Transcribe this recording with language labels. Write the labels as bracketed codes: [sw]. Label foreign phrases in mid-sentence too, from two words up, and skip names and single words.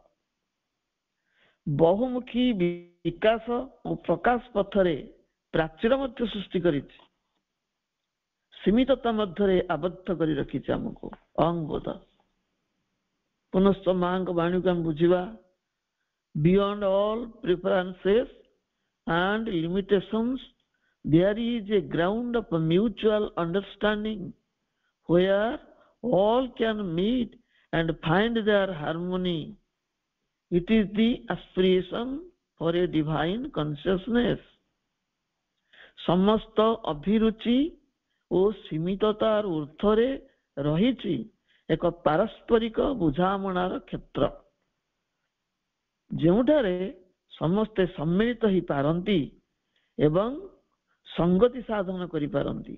[or] ବହୁମୁଖୀ ବିକାଶ ଓ ପ୍ରକାଶ ପଥରେ ପ୍ରାଚୀର ମଧ୍ୟ ସୃଷ୍ଟି କରିଛି, ସୀମିତତା ମଧ୍ୟରେ ଆବଦ୍ଧ କରି ରଖିଛି ଆମକୁ ଅହଂବୋଧ। ପୁନଶ୍ଚ ମାଙ୍କ ବାଣୀକୁ ଆମେ ବୁଝିବା, [en] beyond all preferences and limitations, there is a ground of mutual understanding where all can meet and find their harmony. It is the aspiration for a divine consciousness. [or] ସମସ୍ତ ଅଭିରୁଚି ଓ ସୀମିତତାର ଊର୍ଦ୍ଧ୍ୱରେ ରହିଛି ଏକ ପାରସ୍ପରିକ ବୁଝାମଣାର କ୍ଷେତ୍ର, ଯେଉଁଠାରେ ସମସ୍ତେ ସମ୍ମିଳିତ ହେଇପାରନ୍ତି ଏବଂ ସଂଗତି ସାଧନ କରିପାରନ୍ତି।